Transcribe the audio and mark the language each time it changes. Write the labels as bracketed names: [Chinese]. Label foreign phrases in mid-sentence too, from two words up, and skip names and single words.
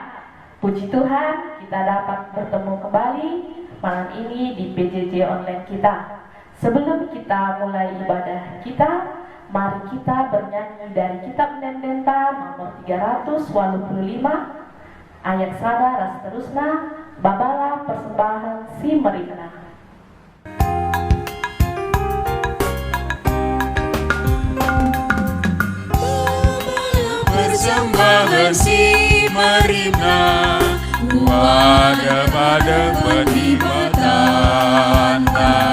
[Indonesian] Puji Tuhan, kita dapat bertemu kembali malam ini di PJJ online kita. Sebelum kita mulai ibadah kita, mari kita bernyanyi dari kitab Nendenta nomor 385, ayat sada dan seterusnya, [Batak Karo] Babala persembahan si Merina. Persembahan si Merina, pada penibatan-Nya.